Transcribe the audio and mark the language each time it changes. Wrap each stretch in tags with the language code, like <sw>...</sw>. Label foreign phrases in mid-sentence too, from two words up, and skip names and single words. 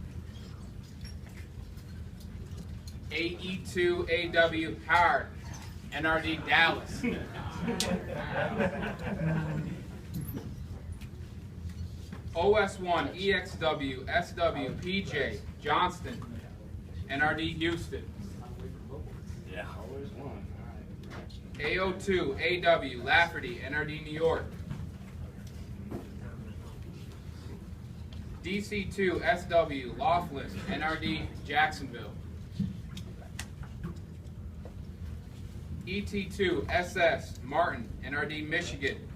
<en>AE2 AW Howard, NRD Dallas. OS1 EXW SW PJ Johnston, NRD Houston. Yeah, always one. AO2 AW Lafferty, NRD New York. DC2 SW Laughlin, NRD Jacksonville. ET2 SS Martin, NRD Michigan.</en>